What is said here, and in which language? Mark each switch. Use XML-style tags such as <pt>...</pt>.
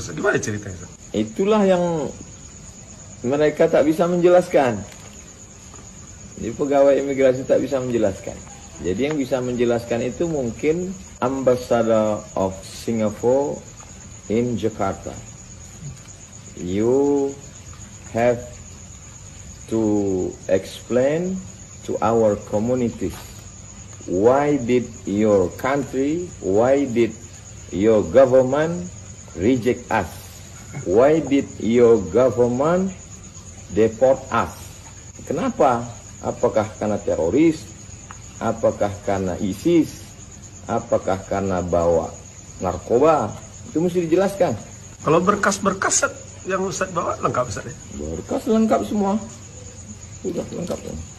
<id>Gimana ceritanya Ustadz? Itulah yang mereka tak bisa menjelaskan. Jadi pegawai imigrasi tak bisa menjelaskan. Jadi yang bisa menjelaskan itu mungkin Ambassador of Singapore in Jakarta.</id> <en>You have to explain to our communities why did your country, why did your government reject us, why did your government deport us.</en> <id>Kenapa? Apakah karena teroris, apakah karena ISIS, apakah karena bawa narkoba? Itu mesti dijelaskan. Kalau berkas-berkas yang Ustadz bawa lengkap Ustadz ya? Berkas lengkap semua. Sudah lengkap ya.</id>